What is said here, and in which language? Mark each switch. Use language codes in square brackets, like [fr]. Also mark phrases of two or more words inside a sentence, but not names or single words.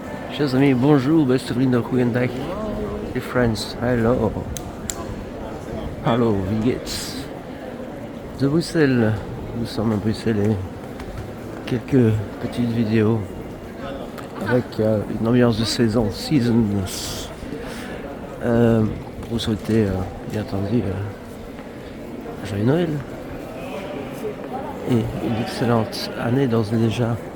[fr] Chers amis, bonjour, [nl] beste vrienden, goeiedag. [en] Dear friends, hello. [de] Hallo, wie geht's? [fr] De Bruxelles, nous sommes à Bruxelles et quelques petites vidéos avec une ambiance de saison, seasons, pour souhaiter, bien entendu, joyeux Noël et une excellente année d'ores et déjà.